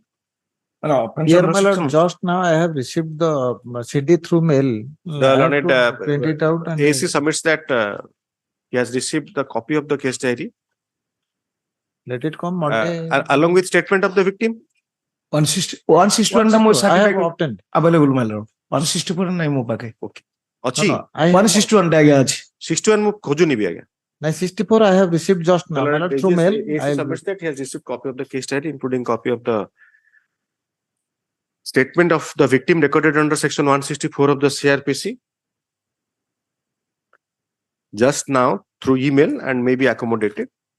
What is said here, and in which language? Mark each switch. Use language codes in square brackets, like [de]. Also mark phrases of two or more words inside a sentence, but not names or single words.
[en] Here, my lord, just now I have received the CD through mail. The learned print it out and AC submits that he has received the copy of the case diary let it come Monday. along with statement of the victim. [or] 161 ଟା ମୋ [en] I have certificate obtained. available my lord [or] 161 ନାହିଁ ମୋ ପାଖେ Okay. ଅଛି [en] I have [or] 161 ଟା ଆଜ୍ଞା ଅଛି 61 ମୁଁ ଖୋଜୁନି ବି ଆଜ୍ଞା. [en] 64 I have received just now. My lord, through mail. AC submits that he has received copy of the case diary including copy of the statement of the victim recorded under section 164 of the CRPC just now through email and may be accommodated.